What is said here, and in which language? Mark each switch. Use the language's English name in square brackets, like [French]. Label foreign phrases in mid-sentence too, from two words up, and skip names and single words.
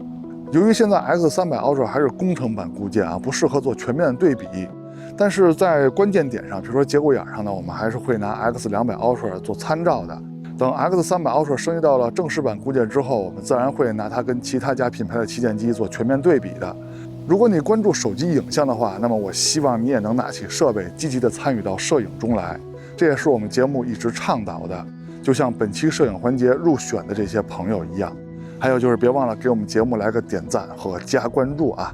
[Chinese] 由于现在 X300 Ultra 还是工程版固件啊，不适合做全面的对比，但是在关键点上，比如说节骨眼上呢，我们还是会拿 X200 Ultra 做参照的。等 X300 Ultra 升级到了正式版固件之后，我们自然会拿它跟其他家品牌的旗舰机做全面对比的。如果你关注手机影像的话，那么我希望你也能拿起設備，積極地參與到攝影中來。這也是我們節目一直倡導的，就像本期攝影環節入選的這些朋友一樣。還有就是別忘了給我們節目來個點讚和加關注啊！